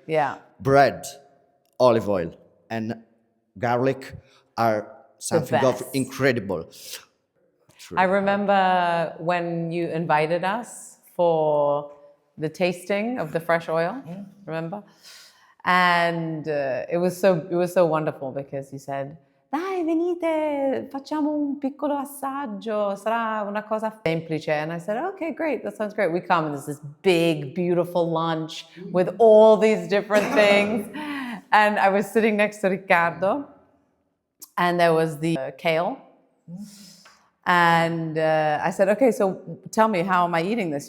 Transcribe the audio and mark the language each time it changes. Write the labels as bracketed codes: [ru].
[en] Yeah. bread, olive oil, and garlic are something of best. incredible. I remember when you invited us for the tasting of the fresh oil, remember? And it was so wonderful because you said, [it] dai, venite, facciamo un piccolo assaggio, sarà una cosa semplice. [en] And I said, okay, great, that sounds great. We come and there's this big, beautiful lunch with all these different things. And I was sitting next to Riccardo and there was the kale. And I said, okay, so tell me, how am I eating this?